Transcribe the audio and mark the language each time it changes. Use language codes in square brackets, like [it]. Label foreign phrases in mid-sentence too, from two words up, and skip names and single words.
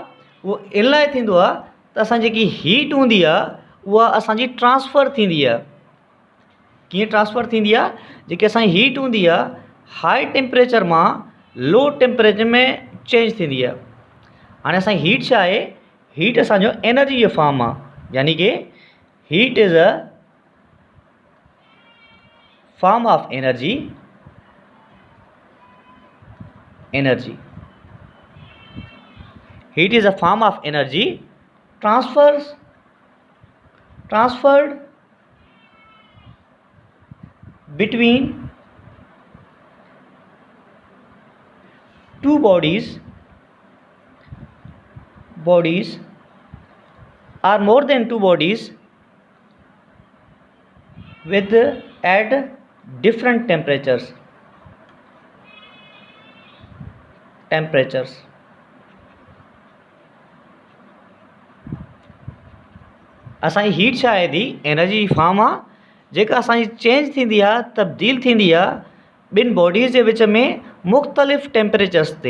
[sd] उहो इन लाइ थींदो आहे त असांजी जेकी हीट हूंदी आहे उहा असांजी ट्रांसफ़र थींदी आहे। कीअं ट्रांसफ़र थींदी आहे? जेकी असांजी हीट हूंदी आहे [en] high temperature [sd] मां [en] low temperature [sd] में चेंज थींदी आहे। हाणे असांजी हीट छा आहे? हीट असांजो एनर्जी जो फॉर्म आहे, यानी कि [en] heat is a form of energy. Heat is a form of energy transferred between two bodies or more than two bodies with at different temperatures. [sd] असांजी हीट छा आहे थी? [en] energy form [sd] आहे जेका असांजी चेंज थींदी आहे, तब्दील थींदी आहे ॿिनि बॉडीज़ जे विच में मुख़्तलिफ़ टेम्परेचर्स ते।